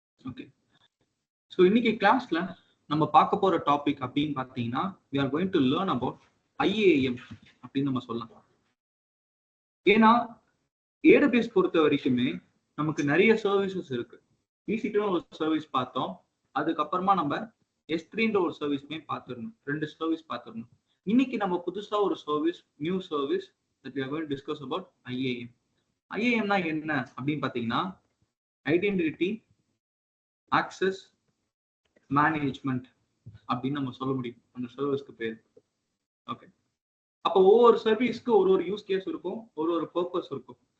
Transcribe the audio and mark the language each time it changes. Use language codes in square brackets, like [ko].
[ta] Okay, so இன்னைக்கு கிளாஸ்ல நம்ம பார்க்க போற டாபிக் அப்படின்னு பார்த்தீங்கன்னா [en] we are going to learn about IAM [ta] அப்படின்னு நம்ம சொல்லலாம். ஏன்னா AWS பொறுத்த வரைக்குமே நமக்கு நிறைய சர்வீசஸ் இருக்கு. EC2 ஒரு சர்வீஸ் பார்த்தோம், அதுக்கப்புறமா நம்ம S3ன்ற ஒரு சர்வீஸ்மே பார்த்துருந்தோம், 2 சர்வீஸ் பார்த்துருந்தோம். இன்னைக்கு நம்ம புதுசா ஒரு service, new service [en] that we are going to discuss about IAM. [ta] IAMனா என்ன அப்படின்னு பார்த்தீங்கன்னா ஐடென்டிட்டி ஆக்சஸ் மேனேஜ்மெண்ட் அப்படின்னு நம்ம சொல்ல முடியும் அந்த சர்வீஸ்க்கு பேர். ஓகே, அப்போ ஒவ்வொரு சர்வீஸ்க்கு ஒரு யூஸ் கேஸ் இருக்கும், ஒரு பர்பஸ் இருக்கும்.